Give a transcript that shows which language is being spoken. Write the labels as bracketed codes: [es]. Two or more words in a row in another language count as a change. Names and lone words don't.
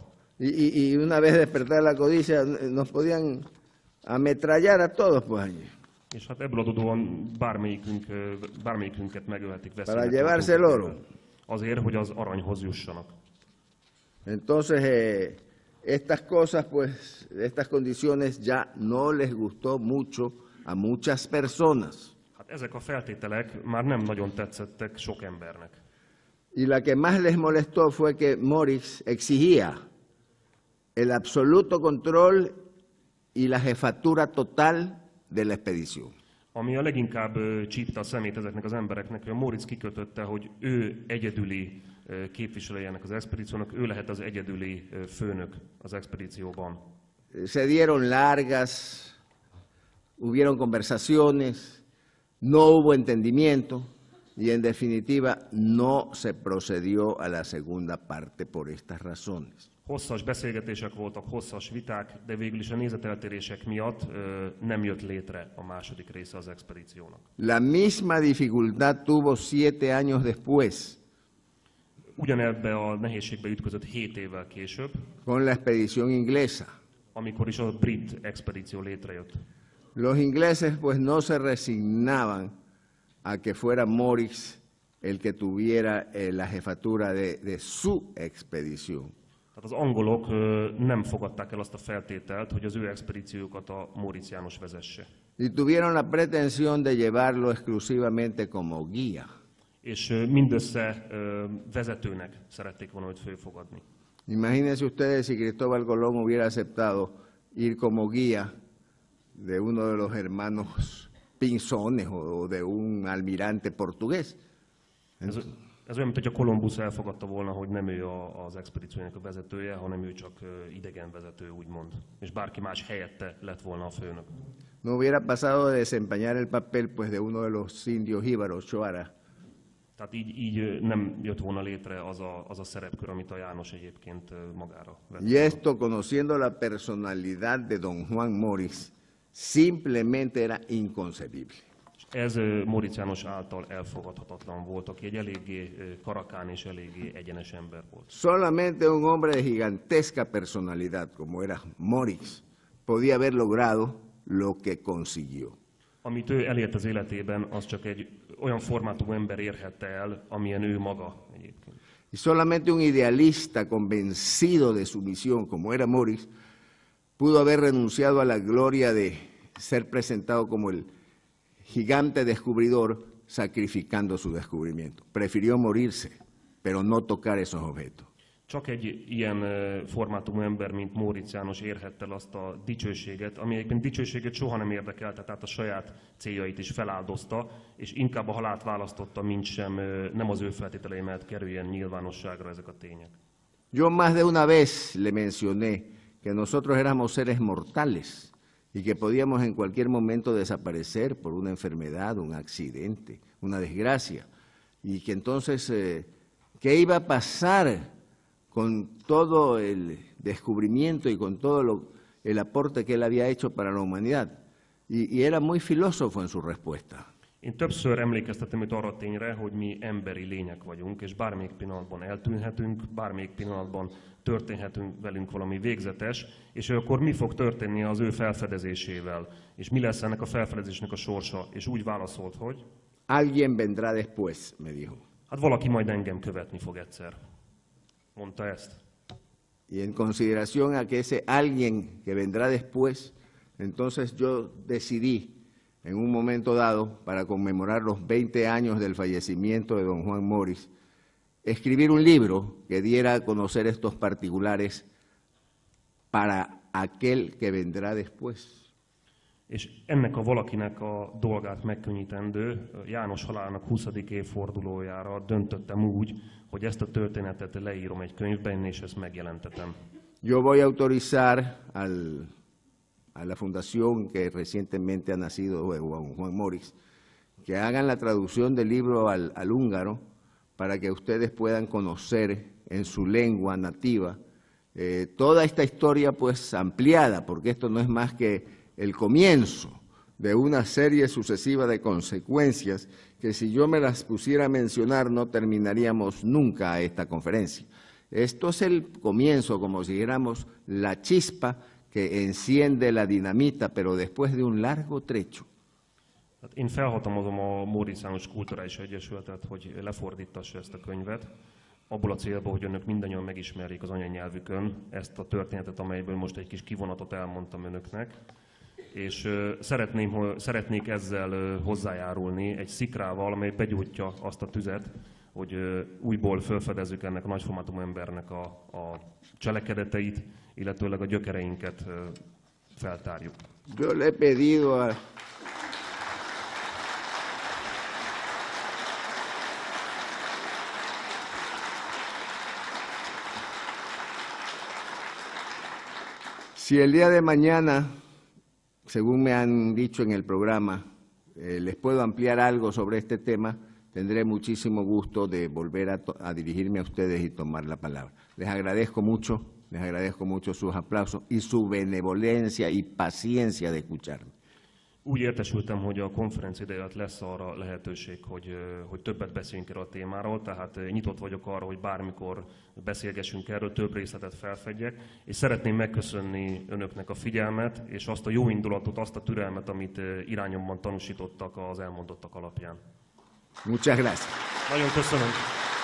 [es] y una vez despertar la codicia nos podían ametrallar a todos pues allí [hu] És hát ebből adódóan bármelyikünket megölhetik [es] para llevarse el oro. [hu] azért, hogy az aranyhoz jussanak. [es] Entonces, estas cosas, pues, estas condiciones ya no les gustó mucho a muchas personas. [hu] Hát ezek a feltételek már nem nagyon tetszettek sok embernek. [es] Y la que más les molestó fue que Morix exigía el absoluto control y la jefatura total de la expedición. [hu] Ami a leginkább csípte a szemét ezeknek az embereknek, hogy a Móricz kikötötte, hogy ő egyedüli képviselője ennek az expedíciónak, ő lehet az egyedüli főnök az expedícióban. [es] Se dieron largas, hubieron conversaciones, no hubo entendimiento y en definitiva no se procedió a la segunda parte por estas razones. [hu] Hosszas beszélgetések voltak, hosszas viták, de végül is a nézeteltérések miatt nem jött létre a második része az expedíciónak. [es] La misma dificultad tuvo 7 años después [hu] Ugyanebbe a nehézségbe ütközött 7 évvel később, [es] con la expedición inglesa. [hu] amikor is a brit expedíció létrejött. [es] Los ingleses pues no se resignaban a que fuera Morix el que tuviera la jefatura de su expedición. [hu] Tehát az angolok nem fogadták el azt a feltételt, hogy az ő expedíciójukat a Móricz János vezesse. [es] Y tuvieron la pretensión de llevarlo exclusivamente como guía. [hu] És mindössze vezetőnek szerették volna őt fölfogadni. [es] Imagínense ustedes si Cristóbal Colón hubiera aceptado ir como guía de uno de los hermanos Pinzones o de un almirante portugués. [hu] Ez olyan, mint hogy a Kolumbusz elfogadta volna, hogy nem ő az expedíciónak a vezetője, hanem ő csak idegen vezető, úgymond. És bárki más helyette lett volna a főnök. [es] No hubiera pasado de desempeñar el papel pues de uno de los indios jíbaros, Choara. [hu] Tehát így nem jött volna létre az a szerepkör, amit a János egyébként magára vett. [es] Y esto, conociendo la personalidad de don Juan Morix, simplemente era inconcebible. [hu] Ez Móricz János által elfogadhatatlan volt, aki egy eléggé karakán és eléggé egyenes ember volt. [es] Solamente un hombre de gigantesca personalidad, como era Morix, podía haber logrado lo que consiguió. [hu] Amit ő elért az életében, az csak egy olyan formátumú ember érhette el, amilyen ő maga egyébként. [es] Y solamente un idealista convencido de su misión, como era Morix, pudo haber renunciado a la gloria de ser presentado como el gigante descubridor, sacrificando su descubrimiento. Prefirió morirse, pero no tocar esos objetos. [hu] Csak egy ilyen formátumú ember, mint Móricz János érhette el azt a dicsőséget, ami egyébként dicsőséget soha nem érdekelte, tehát a saját céljait is feláldozta, és inkább a halált választotta, mint sem nem az ő feltételei mellett kerüljen nyilvánosságra ezek a tények. [es] Yo más de una vez le mencioné que nosotros éramos seres mortales y que podíamos en cualquier momento desaparecer por una enfermedad, un accidente, una desgracia, y que entonces, ¿qué iba a pasar con todo el descubrimiento y con todo el aporte que él había hecho para la humanidad? Y era muy filósofo en su respuesta. [hu] Én többször emlékeztetem őt arra tényre, hogy mi emberi lények vagyunk, és bármelyik pillanatban eltűnhetünk, bármelyik pillanatban történhetünk velünk valami végzetes, és akkor mi fog történni az ő felfedezésével, és mi lesz ennek a felfedezésnek a sorsa, és úgy válaszolt, hogy [es] Alguien vendrá después, me dijo. [hu] hát valaki majd engem követni fog egyszer. Mondta ezt. [es] Y en consideración a que ese alguien que vendrá después, entonces yo decidí en un momento dado, para conmemorar los 20 años del fallecimiento de don Juan Morix, escribir un libro que diera a conocer estos particulares para aquel que vendrá después. [hu] És ennek a valakinek a dolgát megkönnyítendő, János halálának 20. évfordulójára döntöttem úgy, hogy ezt a történetet leírom egy könyvben, és ezt megjelentetem. [es] Yo voy a autorizar a la fundación que recientemente ha nacido de Juan Morix, que hagan la traducción del libro al húngaro para que ustedes puedan conocer en su lengua nativa toda esta historia pues ampliada, porque esto no es más que el comienzo de una serie sucesiva de consecuencias que si yo me las pusiera a mencionar no terminaríamos nunca esta conferencia. Esto es el comienzo, como si dijéramos la chispa que enciende la dinamita, pero después de un largo trecho. [hu] Én felhatalmazom a Móricz János Kulturális Egyesületet, hogy lefordítassa ezt a könyvet, abból a célból, hogy önök mindannyian megismerjék az anyanyelvükön ezt a történetet, amelyből most egy kis kivonatot elmondtam önöknek. És szeretnék ezzel hozzájárulni egy szikrával, amely begyújtja azt a tüzet, hogy újból felfedezzük ennek a nagyformátumú embernek a cselekedeteit, illetőleg a gyökereinket feltárjuk. [es] Yo le he pedido a... Si el día de mañana, según me han dicho en el programa, les puedo ampliar algo sobre este tema, tendré muchísimo gusto de volver a dirigirme a ustedes y tomar la palabra. Les agradezco mucho sus aplausos y su benevolencia y paciencia de escucharme. [hu] Úgy értesültem, hogy a konferencia ideje alatt lesz arra lehetőség, hogy többet beszéljünk erről a témáról, tehát nyitott vagyok arra, hogy bármikor beszélgessünk erről, több részletet felfedjek, és szeretném megköszönni önöknek a figyelmet, és azt a jó indulatot, azt a türelmet, amit irányomban tanúsítottak az elmondottak alapján. [es] Muchas gracias. [hu] Nagyon köszönöm.